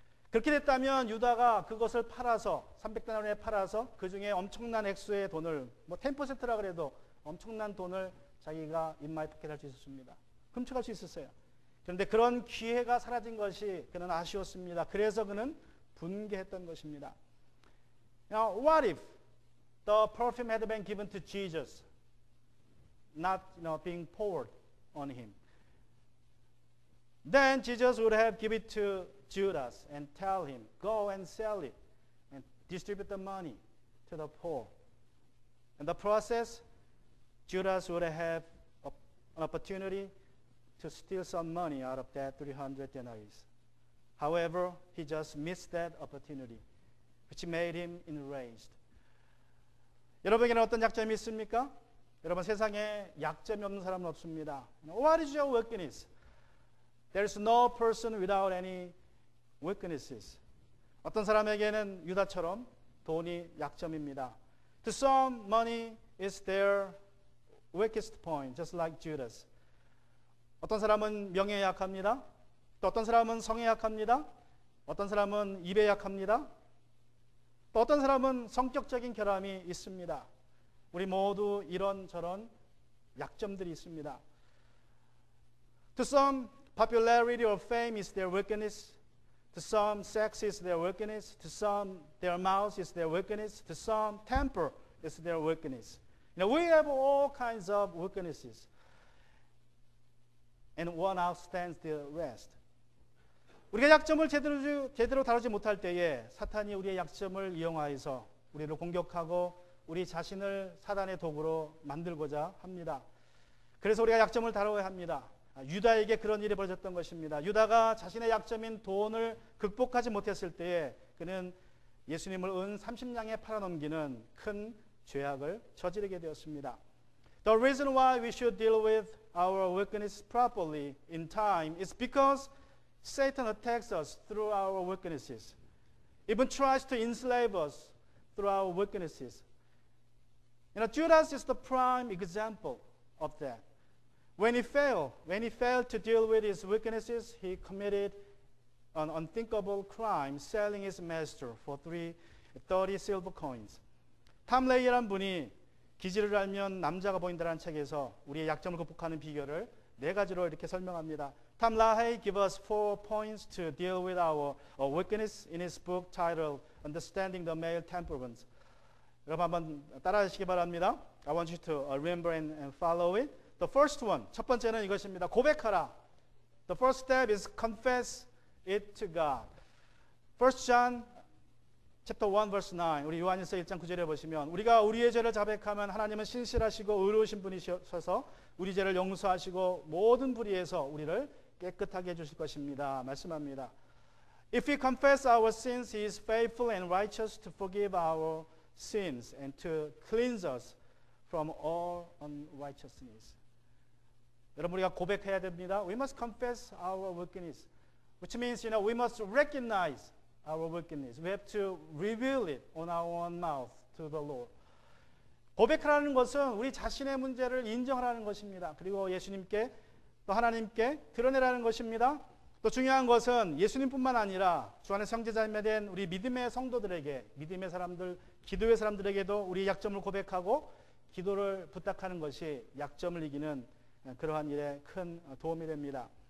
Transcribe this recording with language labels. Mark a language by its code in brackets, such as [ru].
[ko] 그렇게 됐다면 유다가 그것을 팔아서 300데나리온에 팔아서 그 중에 엄청난 액수의 돈을 10%라 그래도 엄청난 돈을 자기가 인마이 포켓할 수 있었습니다. 훔쳐갈 수 있었어요. 그런데 그런 기회가 사라진 것이 그는 아쉬웠습니다. 그래서 그는 분개했던 것입니다. [en] Now, what if the perfume had been given to Jesus, not being poured on him? Then Jesus would have given it to Judas and tell him, go and sell it and distribute the money to the poor. In the process, Judas would have an opportunity to steal some money out of that 300 denaries. However, he just missed that opportunity, which made him enraged. [ko] 여러분에게는 어떤 약점이 있습니까? 여러분, 세상에 약점이 없는 사람은 없습니다. [en] What is your weakness? There is no person without any weaknesses. [ko] 어떤 사람에게는 유다처럼 돈이 약점입니다. [en] To some, money is their weakest point, just like Judas. [ko] 어떤 사람은 명예에 약합니다. 또 어떤 사람은 성에 약합니다. 어떤 사람은 입에 약합니다. 또 어떤 사람은 성격적인 결함이 있습니다. 우리 모두 이런저런 약점들이 있습니다. [en] To some, popularity or fame is their weakness. To some, sex is their weakness. To some, their mouth is their weakness. To some, temper is their weakness. We have all kinds of weaknesses. And one outstands the rest. [ko] 우리가 약점을 제대로 다루지 못할 때에 사탄이 우리의 약점을 이용하여서 우리를 공격하고 우리 자신을 사단의 도구로 만들고자 합니다. 그래서 우리가 약점을 다뤄야 합니다. 유다에게 그런 일이 벌어졌던 것입니다. 유다가 자신의 약점인 돈을 극복하지 못했을 때에 그는 예수님을 은 30냥에 팔아넘기는 큰 죄악을 저지르게 되었습니다. [en] The reason why we should deal with our weakness properly in time is because Satan attacks us through our weaknesses. Even tries to enslave us through our weaknesses. Judas is the prime example of that. When he failed to deal with his weaknesses, he committed an unthinkable crime, selling his master for 30 silver coins. [ko] 탐 레이라는 분이 기지를 알면 남자가 보인다라는 책에서 우리의 약점을 극복하는 비결을 4가지로 이렇게 설명합니다. [en] 탐 라헤이 gives us 4 points to deal with our weakness in his book titled Understanding the Male Temperament. [ko] 여러분 한번 따라하시기 바랍니다. [en] I want you to remember and follow it. The first one, [ko] 첫 번째는 이것입니다. 고백하라. [en] The first step is confess it to God. 1 John chapter 1 verse 9. [ko] 우리 요한일서 1장 9절에 보시면 우리가 우리의 죄를 자백하면 하나님은 신실하시고 의로우신 분이셔서 우리 죄를 용서하시고 모든 불의에서 우리를 깨끗하게 해 주실 것입니다. 말씀합니다. [en] If we confess our sins, he is faithful and righteous to forgive our sins and to cleanse us from all unrighteousness. [ko] 여러분, 우리가 고백해야 됩니다. [en] We must confess our weakness, which means, we must recognize our weakness. We have to reveal it on our own mouth to the Lord. [ko] 고백하라는 것은 우리 자신의 문제를 인정하라는 것입니다. 그리고 예수님께 또 하나님께 드러내라는 것입니다. 또 중요한 것은 예수님뿐만 아니라 주 안에 형제자매 된 우리 믿음의 성도들에게, 믿음의 사람들, 기도의 사람들에게도 우리 약점을 고백하고 기도를 부탁하는 것이 약점을 이기는 그러한 일에 큰 도움이 됩니다.